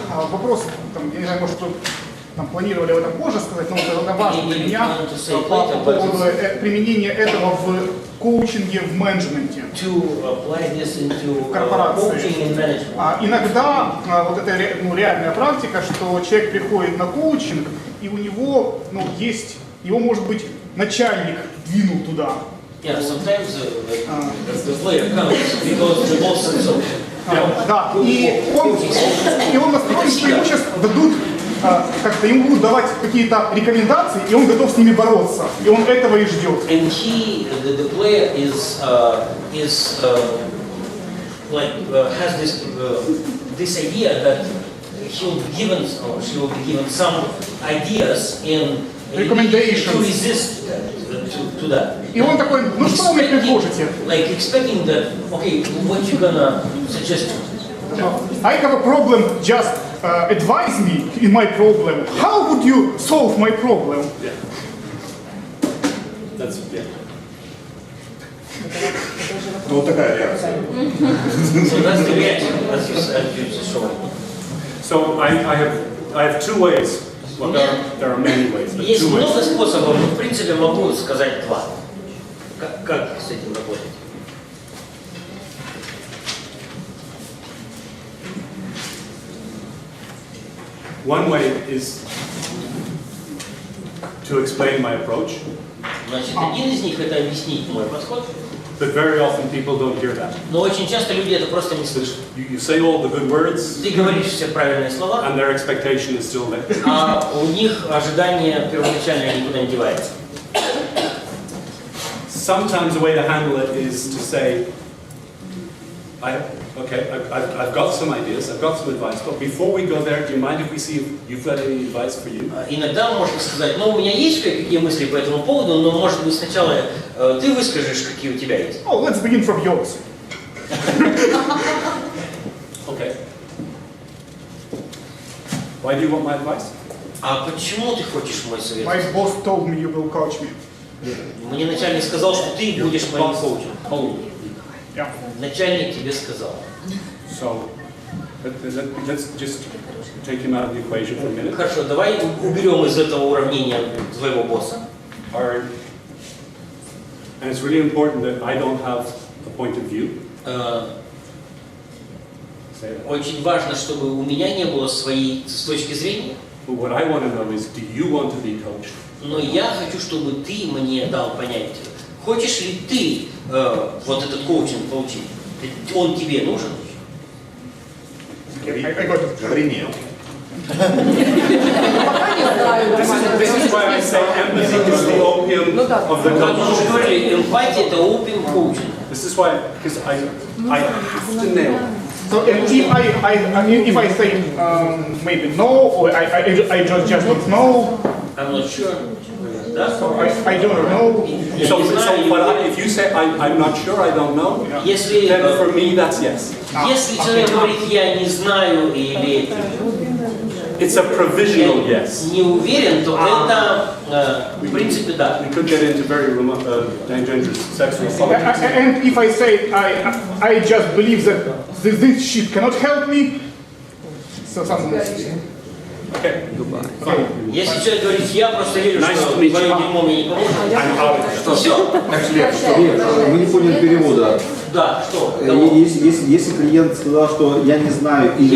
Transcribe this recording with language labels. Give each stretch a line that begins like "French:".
Russian: Вопрос, там, я не знаю, может, там, планировали это позже сказать, но это важно для меня по поводу применения этого в коучинге, в менеджменте, в корпорации. Иногда вот это реальная практика, что человек приходит на коучинг, и у него есть, его может быть начальник двинул туда.
English: Yeah, sometimes the player comes because the boss says so.
Russian: Да, и он настроен, что ему сейчас дадут, как-то ему будут давать какие-то рекомендации, и он готов с ними бороться, и он этого и ждет.
English: And the player has this idea that he'll be given, or she will be given some ideas and to resist to that.
Russian: И он такой, ну что вы мне предложите?
English: Like expecting that, okay, what you gonna suggest? I have a problem, just advise me in my problem. How would you solve my problem? Yeah. That's, yeah.
Russian: Ну вот такая реакция.
English: So that's the reaction, as you said, you just showed. So I have two ways Well, there are many ways, but
Russian: Есть
English: two
Russian: много
English: ways.
Russian: способов, но в принципе могу сказать два. Как с этим работать?
English: One way is to explain my approach,
Russian: Значит, один из них это объяснить мой подход,
English: but very often people don't hear that.
Russian: но очень часто люди это просто не слышат.
English: You say all the good words,
Russian: Ты говоришь все правильные слова,
English: and their expectation is still there.
Russian: а у них ожидание первоначальное никуда не девается.
English: Sometimes the way to handle it is to say, I've got some ideas, I've got some advice, but before we go there, do you mind if we see if you've got any advice for you?
Russian: Иногда можно сказать, ну у меня есть кое-какие мысли по этому поводу, но может быть сначала ты выскажешь, какие у тебя есть.
English: Oh, let's begin from yours. Okay. Why do you want my advice?
Russian: А почему ты хочешь мой совет?
English: My boss told me you will coach me.
Russian: Мне начальник сказал, что ты будешь моим коучем.
English: Yeah.
Russian: Начальник тебе сказал.
English: So, let's just take him out of the equation for a minute.
Russian: Хорошо, давай уберем из этого уравнения твоего босса.
English: And it's really important that I don't have a point of view.
Russian: Очень важно, чтобы у меня не было своей с точки зрения.
English: But what I want to know is, do you want to be coached?
Russian: Но я хочу, чтобы ты мне дал понять, хочешь ли ты вот этот коучинг получить? Он тебе нужен? Говори нет.
English: This is why I say empathy is the opium of the
Russian: Как мы уже
English: coach.
Russian: говорили, эмпатия это опиум коучинга.
English: This is why, because I have to nail it. So if I say maybe no, or I just don't know. I'm not sure. So I don't know. But if you say I'm not sure, I don't know, then for me that's yes.
Russian: Если человек говорит я не знаю или
English: It's a provisional yes.
Russian: не уверен, то это в принципе да.
English: We could get into very dangerous sexual politics. And if I say I just believe that this shit cannot help me, so something else. Okay.
Russian: Если человек говорит, я просто верю, что твое дерьмо мне не поможет, все. Мы не поняли перевода. Да, что? Если клиент сказал, что я не знаю или...